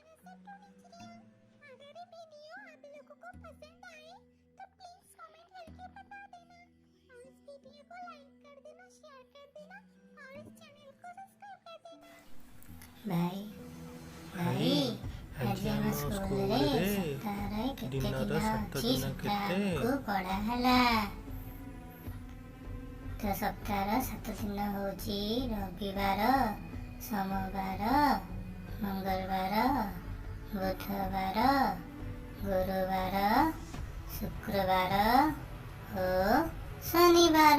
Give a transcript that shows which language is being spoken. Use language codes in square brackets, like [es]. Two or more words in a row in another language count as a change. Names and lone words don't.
[hi] टूनी चिड़िया, अगर ये वीडियो आप लोगों को पसंद आए तो प्लीज कमेंट करके बता देना और इस वीडियो को लाइक कर देना, शेयर कर देना और इस चैनल को सब्सक्राइब कर देना। [or] ଭାଇ ଭାଇ ଆଜି ଆମ ସ୍କୁଲରେ ସପ୍ତାହରେ କେତେ ଦିନ ଅଛି ସେଟା ଆମକୁ ପଢ଼ା ହେଲା। ତ ସପ୍ତାହର 7 ଦିନ ହେଉଛି ରବିବାର, ସୋମବାର, ମଙ୍ଗଳବାର, ବୁଧବାର, ଗୁରୁବାର, ଶୁକ୍ରବାର ଓ ଶନିବାର।